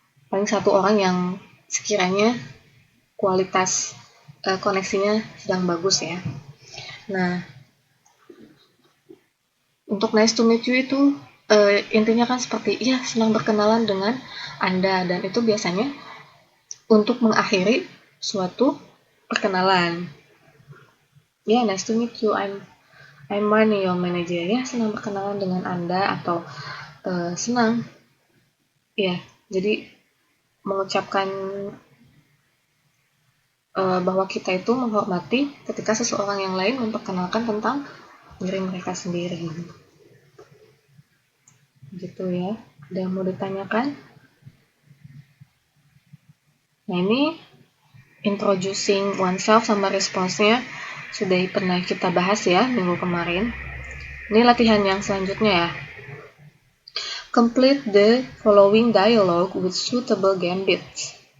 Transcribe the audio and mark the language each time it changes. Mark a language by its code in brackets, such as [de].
[id] Paling satu orang yang sekiranya kualitas koneksinya sedang bagus ya. Nah, untuk nice to meet you itu intinya kan seperti ya senang berkenalan dengan Anda, dan itu biasanya untuk mengakhiri suatu perkenalan. [en] Ya, nice to meet you, I'm Marnie, your manager. [id] Ya, senang berkenalan dengan Anda, atau senang. Ya, jadi mengucapkan bahwa kita itu menghormati ketika seseorang yang lain memperkenalkan tentang diri mereka sendiri. Gitu ya. Ada yang mau ditanyakan? Nah, ini introducing oneself sama responsnya sudah pernah kita bahas ya minggu kemarin. Ini latihan yang selanjutnya ya. [en] Complete the following dialogue with suitable gambits.